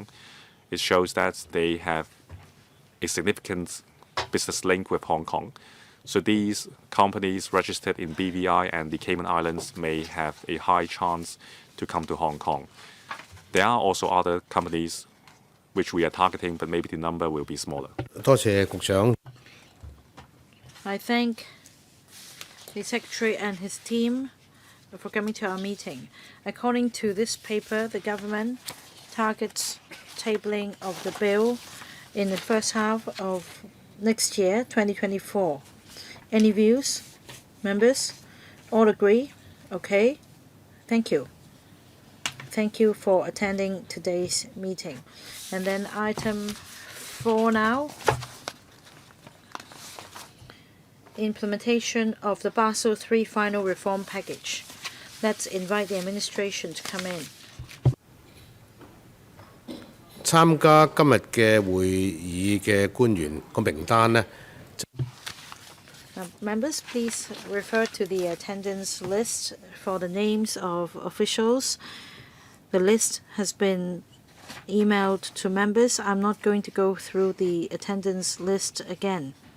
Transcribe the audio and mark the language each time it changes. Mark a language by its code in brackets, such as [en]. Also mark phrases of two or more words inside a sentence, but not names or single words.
[en] It shows that they have a significant business link with Hong Kong. So these companies registered in BVI and the Cayman Islands may have a high chance to come to Hong Kong. There are also other companies which we are targeting, but maybe the number will be smaller. [yue] 多謝局長。 [en] I thank the Secretary and his team for coming to our meeting. According to this paper, the government targets tabling of the bill in the first half of next year, 2024. Any views? Members? All agree? Okay. Thank you. Thank you for attending today's meeting. And then item 4 now. Implementation of the Basel III final reform package. Let's invite the administration to come in. [yue] 參加今日嘅會議嘅官員個名單呢， [en] Members, please refer to the attendance list for the names of officials. The list has been emailed to members. I'm not going to go through the attendance list again.